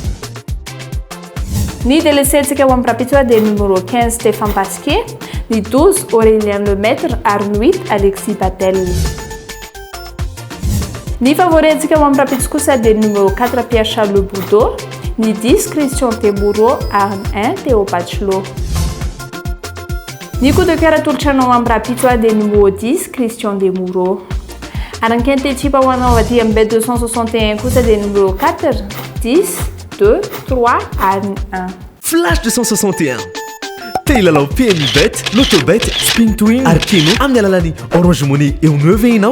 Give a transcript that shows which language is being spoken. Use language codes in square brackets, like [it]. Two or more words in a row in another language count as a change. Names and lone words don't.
[mg] Ny délaissé antsika ao amin'ny rapitsoa dia numéro 15 Stéphane Pasquier, ny 12 Aurélien Lemaître ary ny 8 Alexis Patel. Ny favori antsika ao amin'ny rapitso kosa dia numéro 4 Pierre Charles Boudot, ny 10 Christian Demoureau ary ny 1 Théo Bachelot. Ny [fr] coup de cœur [mg] atolotranao amin'ny rapitso dia numéro 10 Christian Demoureau. Ary ny [fr] quinte type [mg] ho anao aty amin'ny bet 261 kosa dia numéro 4 10 2 3 ary ny 1. Flash 261. Teilalao PMI Bet, Lotobet, Spin to Win, Arkeno, amin'ny alalany Orange Money eo 9 ianao.